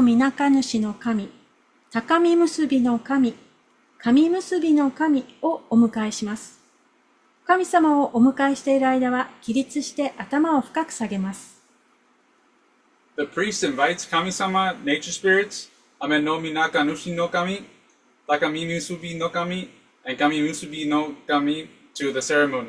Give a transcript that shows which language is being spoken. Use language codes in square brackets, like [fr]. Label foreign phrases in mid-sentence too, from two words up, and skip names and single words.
[ja] みなか主の神高み結びの神神結びの神をお迎えします神様をお迎えしている間は起立して頭を深く下げます [en] The priest invites Kami-sama, nature spirits, Ame no Minaka Nushi no Kami, Takami Musubi no Kami, and Kami Musubi no Kami to the ceremony.